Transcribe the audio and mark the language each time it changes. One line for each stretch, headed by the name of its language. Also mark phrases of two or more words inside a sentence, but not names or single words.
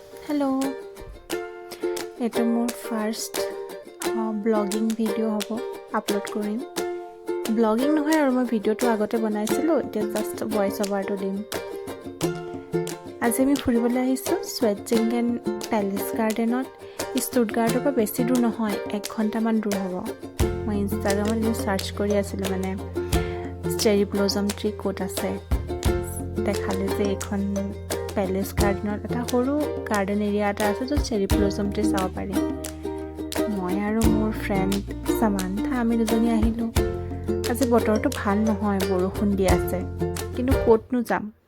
Assamese: হেলো এটো মোৰ ফাৰ্স্ট ব্লগিং ভিডিঅ' হম আপলোড কৰিম ब्लॉगिंग নহয় আৰু মই ভিডিওটো আগতে বনাইছিলো এতিয়া জাস্ট
English: ভয়েস ওভাৰটো
Assamese: দিম আজি আমি ফুৰিবলৈ আহিছো সুইটজিংগেন প্যালেস গাৰ্ডেনত ষ্টুটগাৰ্টৰ পৰা বেছি দূৰ নহয় 1 ঘণ্টা মান দূৰ হ'ব মই ইনষ্টাগ্ৰামত সাৰ্চ কৰি আছিলো মানে
English: চেৰি ব্লসম ট্ৰি
Assamese: কোড আছে দেখালে যে এখন প্যালেস গাৰ্ডেনত এটা সৰু
English: গাৰ্ডেন এৰিয়া
Assamese: এটা আছে য'ত
English: চেৰি ব্লসম ট্ৰি
Assamese: চাব পাৰি মই আৰু মোৰ ফ্ৰেণ্ড সামান্থা আমি দুজনী আহিলো আজি বতৰটো ভাল নহয় বৰষুণ দি আছে কিন্তু কোটনো যাম